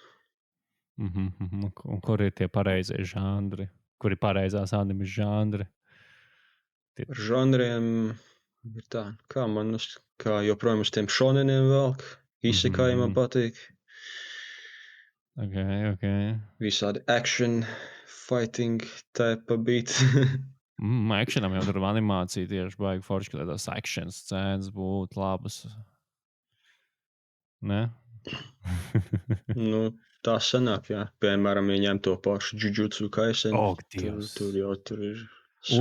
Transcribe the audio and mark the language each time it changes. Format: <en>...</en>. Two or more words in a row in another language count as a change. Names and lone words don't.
<lv>Un kur ir tie pareizie žanri? Kur ir pareizās animes žanri? Ar žanriem ir tā, kā joprojām uz tiem šoneniem velk. Isekai man patīk. Ok.</lv> <en>Visādi action, fighting type beat.</en> <lv>Actionam jau tur animācija tieši baigi forši, ka tās action scēnas būtu labas. Ne? Tā sanāk, jā. Piemēram, ja ņem to pašu Jujutsu Kaisen. Tur jau ir super.</lv>